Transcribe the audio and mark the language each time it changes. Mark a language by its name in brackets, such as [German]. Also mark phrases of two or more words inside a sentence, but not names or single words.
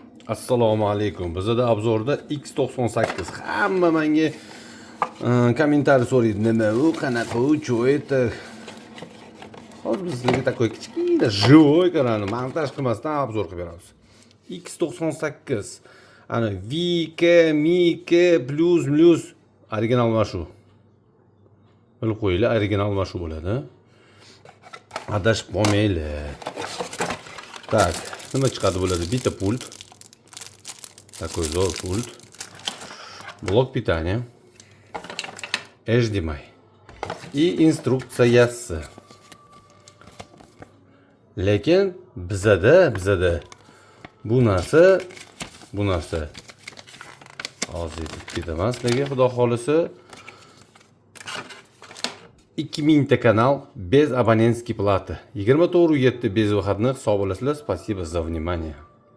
[Uzbek] Assalomu alaykum. Bizda obzorda X98. Hamma menga kommentariy so'raydi. Nima u, qanaqa u, [Russian] что это? [Uzbek] Hozir bizga такой kichkina живой ekanini montaj qilmasdan obzor qilib beramiz. X98. Ana VK, MK, plus original mana shu. Bilib qo'yinglar, original mana shu bo'ladi. Adashib qolmaylar. Так, nima chiqadi bo'ladi? Bitta pult. [Russian] Такой зор пульт. Блок питания. [Uzbek] HDMI. И instruksiyasi. Lekin bizada bu narsa hozir ketamas, nega xudo xolisa 2000 ta kanal [Russian] без абонентской платы. 24/7 без выходных. [Uzbek] Sog' bo'lasizlar. [Russian] Спасибо за внимание.